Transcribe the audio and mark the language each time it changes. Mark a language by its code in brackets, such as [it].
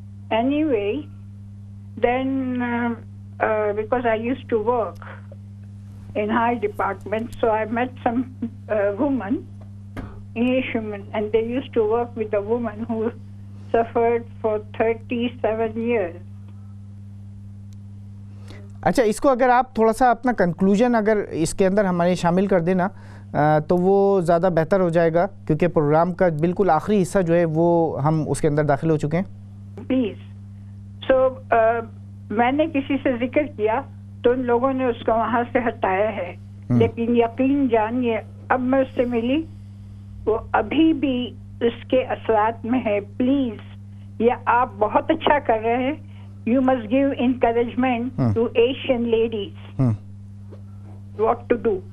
[en] Anyway, then because I used to work in high department, so I met some woman English women, and they used to work with a woman who suffered for 37 years. [ur] اچھا اس کو اگر آپ تھوڑا سا اپنا conclusion اگر اس کے اندر ہمارے شامل کر دینا تو وہ زیادہ بہتر ہو جائے گا، کیونکہ پروگرام کا بالکل آخری حصہ جو ہے وہ ہم اس کے اندر داخل ہو چکے ہیں. پلیز. سو میں نے کسی سے ذکر کیا تو ان لوگوں نے اس کو وہاں سے ہٹایا ہے، لیکن یقین جانیے اب میں اس سے ملی، وہ ابھی بھی اس کے اثرات میں ہے. پلیز، یہ آپ بہت اچھا کر رہے ہیں. [en] You must give encouragement to Asian ladies what to do.